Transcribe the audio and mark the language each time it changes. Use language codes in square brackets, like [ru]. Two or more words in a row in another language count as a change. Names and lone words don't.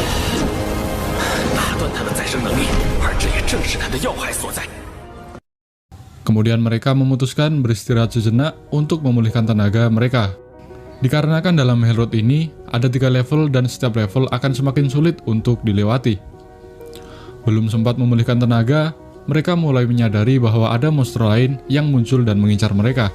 [zh] 打断他的再生能力，而这也正是他的要害所在。 [id] Kemudian mereka memutuskan beristirahat sejenak untuk memulihkan tenaga mereka. Dikarenakan dalam Hellroot ini ada 3 level dan setiap level akan semakin sulit untuk dilewati. Belum sempat memulihkan tenaga, mereka mulai menyadari bahwa ada monster lain yang muncul dan mengincar mereka.